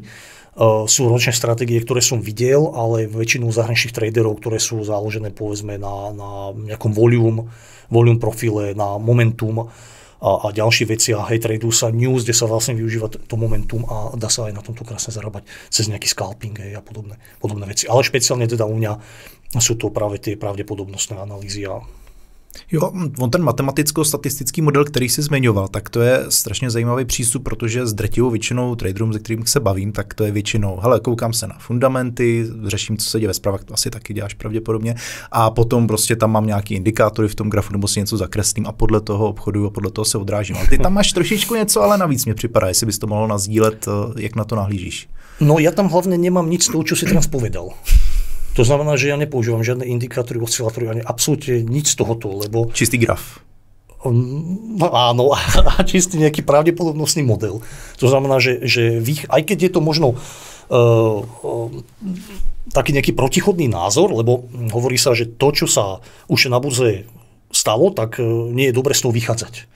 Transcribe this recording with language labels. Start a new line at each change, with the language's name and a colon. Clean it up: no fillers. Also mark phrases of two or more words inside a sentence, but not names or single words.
Slovak: Sú ročné stratégie, ktoré som videl, ale väčšinou zahraničných traderov, ktoré sú založené povedzme na nejakom
English: volume profile,
Slovak: na momentum a ďalšie veci. A hej, tradujú sa news, kde sa vlastne využíva to momentum a dá sa aj na tomto krásne zarábať cez nejaký scalping, hej, a podobné veci. Ale špeciálne teda u mňa sú to práve tie pravdepodobnostné analýzy a
Czech: Jo, on ten matematicko-statistický model, který jsi zmiňoval, tak to je strašně zajímavý přístup, protože s drtivou většinou traderům, se kterým se bavím, tak to je většinou, hele, koukám se na fundamenty, řeším, co se děje ve zprávách, to asi taky děláš pravděpodobně, a potom prostě tam mám nějaký indikátory v tom grafu, nebo si něco zakreslím a podle toho obchoduju a podle toho se odrážím. Ale ty tam máš trošičku něco, ale navíc mě připadá, jestli bys to mohl nazdílet, jak na to nahlížíš.
Slovak: No ja tam hlavne nemám nic z toho, čo si teraz povedal. To znamená, že ja nepoužívam žiadne indikátory, oscilátory, ani absolútne nič z tohoto, lebo... Čistý graf. Áno, a čistý nejaký pravdepodobnostný model. To znamená, že aj keď je to možno taký nejaký protichodný názor, lebo hovorí sa, že to, čo sa už na burze stalo, tak nie je dobre z toho vychádzať.